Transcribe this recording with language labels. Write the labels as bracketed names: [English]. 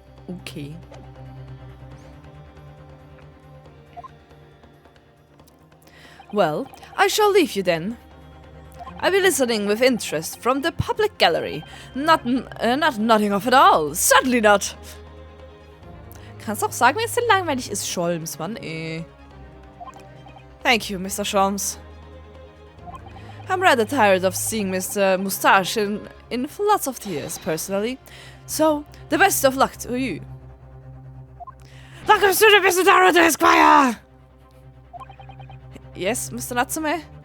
[English] Okay. Well, I shall leave you then. I'll be listening with interest from the public gallery. Not nodding off at all. Certainly not. [German] Kannst auch sagen, wenn es denn langweilig ist, Scholms, Mann, ey. [English] Thank you, Mr. Scholms. I'm rather tired of seeing Mr. Moustache in lots of tears, personally. So, the best of luck to you. Welcome to the Mr. Naruto Esquire! Yes, Mr. Natsume?